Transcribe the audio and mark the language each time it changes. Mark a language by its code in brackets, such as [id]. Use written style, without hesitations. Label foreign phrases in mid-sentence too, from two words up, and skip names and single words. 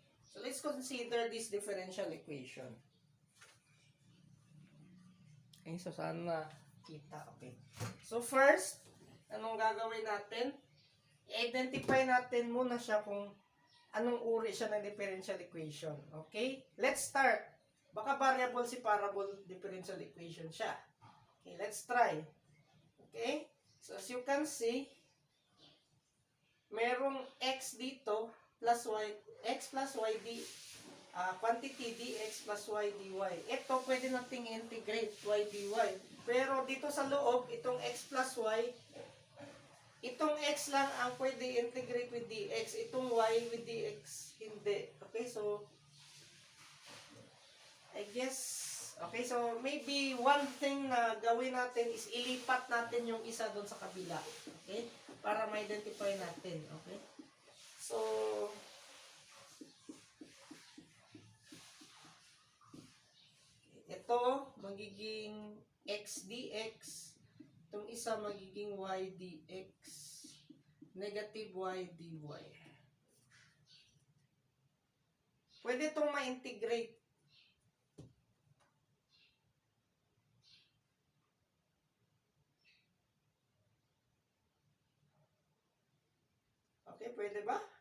[en] So let's consider this differential equation. [tl] Okay, so sana kita. Okay. So first, anong gagawin natin? I-identify natin muna siya kung anong uri siya ng [en] differential equation. Okay? Let's start. [tl] Baka [en] variable separable differential equation [tl] siya. [en] Okay, let's try. Okay? So as you can see, merong x dito plus y, x plus y quantity dx plus y dy. [tl] Ito pwede nating [en] integrate y dy. [tl] Pero dito sa loob, itong [en] x plus y, [tl] itong x lang ang pwede [en] integrate with dx. Itong y with dx, hindi. Okay, so I guess, okay, so maybe one thing [tl] na gawin natin [en] is [tl] ilipat natin yung isa doon sa kabila. [en] Okay? [tl] Para ma-identify natin. Okay? So, ito, magiging x dx. Itong isa, magiging y dx. [en] Negative y dy. [tl] Pwede itong ma-integrate. Okay, pwede ba?